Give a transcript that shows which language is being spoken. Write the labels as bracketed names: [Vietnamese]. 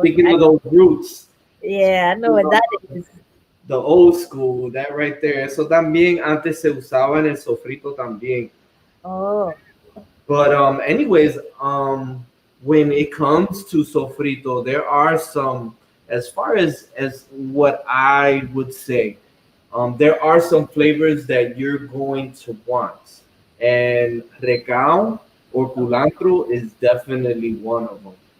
[English] speaking of those roots, yeah, I know what that is. the old school, that right there. [Spanish] Eso también antes se usaba en el sofrito también. [English] Oh, But anyways, when it comes to sofrito, there are some, as far as what I would say, there are some flavors that you're going to want, and recao or culantro is definitely one of them.